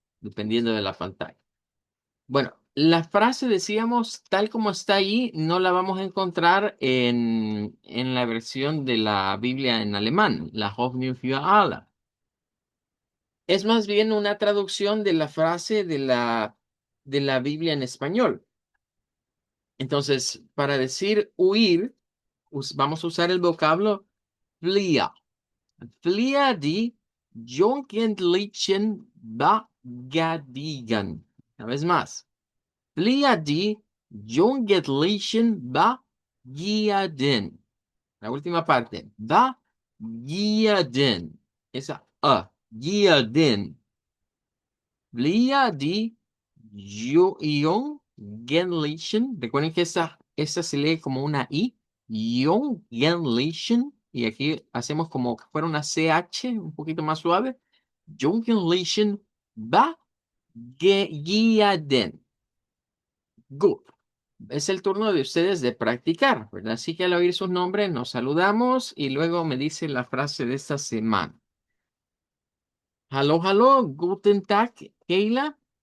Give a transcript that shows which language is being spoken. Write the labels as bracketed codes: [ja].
[es] Dependiendo de la pantalla. Bueno, la frase decíamos, tal como está ahí, no la vamos a encontrar en la versión de la Biblia en alemán, la Hoffnung für alle. Es más bien una traducción de la frase de la Biblia en español. Entonces, para decir huir, vamos a usar el vocablo fliehen. [de] Fliehe die Jugendlichen Begadigen. [es] Una vez más. [de] Fliehe die Jugendlichen Begierden. [es] La última parte. [de] Begierden. [es] Esa [de] Gierden. Fliehe die Jugendlichen. [es] Recuerden que esta se lee como una I. Jugendlichen. Y aquí hacemos como que fuera una CH un poquito más suave. [de] Jugendlichen Begierden. [en] Good. [es] Es el turno de ustedes de practicar, ¿verdad? Así que al oír sus nombres nos saludamos y luego me dice la frase de esta semana. [de] Hallo, hallo, guten Tag, Keila.